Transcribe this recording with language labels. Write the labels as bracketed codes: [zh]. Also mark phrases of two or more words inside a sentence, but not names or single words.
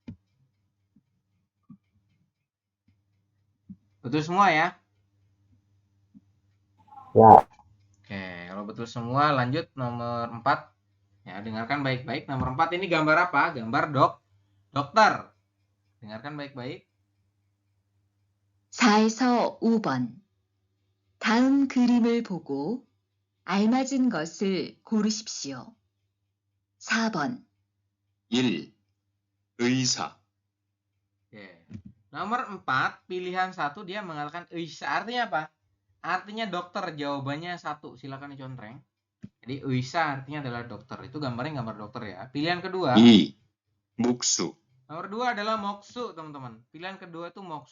[id] Betul semua ya? Ya. Oke, kalau betul semua lanjut nomor 4. Ya, dengarkan baik-baik. Nomor 4 ini gambar apa? Gambar dokter. Dengarkan baik-baik. [ko] 4에서 5번. 다음 그림을 보고 알맞은 것을 고르십시오. 4번, 1, 의사, [id] Oke. Nomor 4, pilihan 1 dia mengatakan Eisa. Artinya apa? Artinya dokter. Jawabannya 1. Silakan dicontreng. Jadi Eisa artinya adalah dokter. Itu gambarnya gambar dokter ya. Pilihan kedua. [ko] 2, 목수, [id] Nomor 2 adalah moksu, teman-teman. Pilihan kedua itu moksu.